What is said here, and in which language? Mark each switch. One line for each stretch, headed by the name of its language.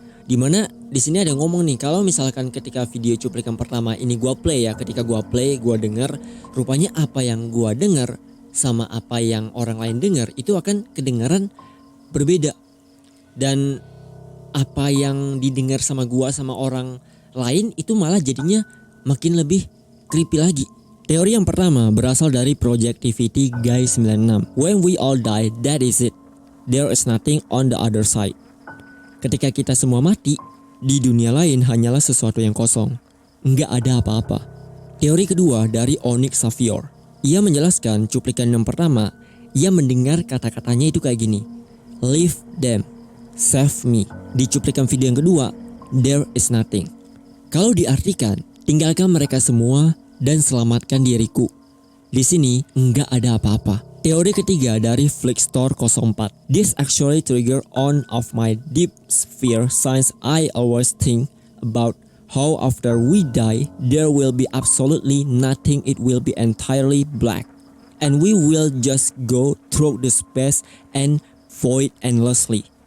Indonesian: Dimana di sini ada ngomong nih kalau misalkan ketika video cuplikan pertama ini gua play ya, ketika gua play gua denger, rupanya apa yang gua denger sama apa yang orang lain denger itu akan kedengaran berbeda, dan apa yang didengar sama gua sama orang lain itu malah jadinya makin lebih creepy lagi. Teori yang pertama berasal dari Projectivity Guy 96.
English: When we all die, that is it. There is nothing on the other side.
Indonesian: Ketika kita semua mati, di dunia lain hanyalah sesuatu yang kosong. Nggak ada apa-apa. Teori kedua dari Onyx Savior. Ia menjelaskan cuplikan yang pertama, ia mendengar kata-katanya itu kayak gini.
English: Leave them, save me.
Indonesian: Di cuplikan video yang kedua,
English: there is nothing.
Indonesian: Kalau diartikan, tinggalkan mereka semua dan selamatkan diriku. Di sini nggak ada apa-apa. Teori ketiga dari Flickstore 04.
English: This actually trigger on of my deep fear since I always think about how after we die there will be absolutely nothing, it will be entirely black and we will just go through the space and void endlessly.